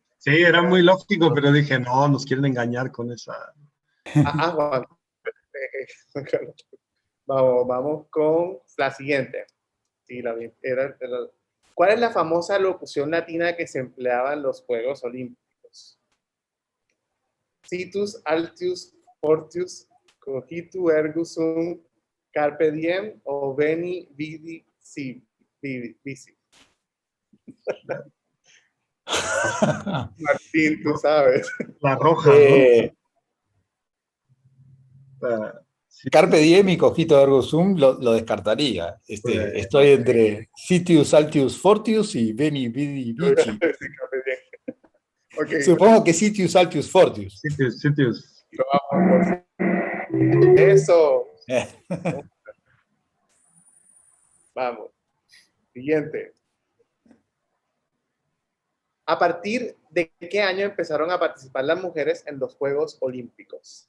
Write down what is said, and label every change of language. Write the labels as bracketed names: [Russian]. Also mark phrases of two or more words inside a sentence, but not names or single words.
[Spanish] Sí, era muy lógico, pero dije, no, nos quieren engañar con esa. Juan. Vamos con la siguiente. Sí, ¿Cuál es la famosa locución latina que se empleaba en los Juegos Olímpicos? [Latin] Situs, Altius, Fortius, Cogitu, Ergo Sum, Carpe Diem o Veni, Vidi, Vici. [Spanish] Martín, tú sabes. La roja, ¿no? [Latin] Carpe Diem [Spanish] y [Latin] Cogito Ergo Sum [Spanish] lo descartaría. Estoy entre [Latin] Sitius, Altius, Fortius [Spanish] y [Latin] Veni, Vidi, Vici. [Spanish] Ok, Supongo que [Latin] Sitius Altius Fortius. [Spanish] Sitios. lo vamos por eso. Vamos. Siguiente. ¿A partir de qué año empezaron a participar las mujeres en los Juegos Olímpicos?